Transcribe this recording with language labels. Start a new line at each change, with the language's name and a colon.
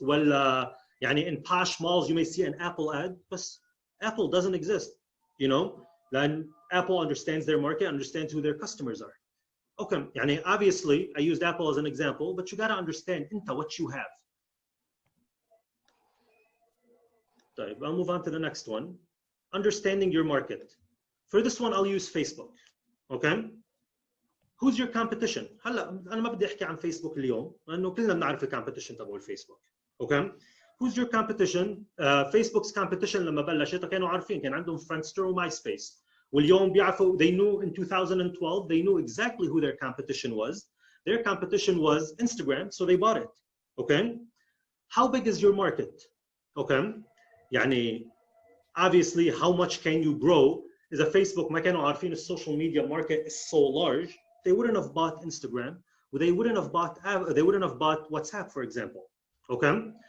English: Well, in posh malls, you may see an Apple ad, but Apple doesn't exist, Then Apple understands their market, understands who their customers are. Okay, obviously, I used Apple as an example, but you got to understand what you have. I'll move on to the next one. Understanding your market. For this one, I'll use Facebook. Okay? Who's your competition?
Arabic: هلا أنا ما بدي أحكي عن فيسبوك اليوم لأنه كلنا بنعرف الكومبيتيشن تبع الفيسبوك. Okay?
English: Who's your competition? Facebook's competition
Arabic: لما بلشت كانوا عارفين كان عندهم Friendster وMySpace. واليوم بيعرفوا
English: they knew in 2012 they knew exactly who their competition was. Their competition was Instagram, so they bought it. Okay? How big is your market? Okay? Obviously how much can you grow? Is a Facebook
Arabic: ما كانوا عارفين
English: social media market is so large, they wouldn't have bought Instagram, they wouldn't have bought WhatsApp, for example. Okay?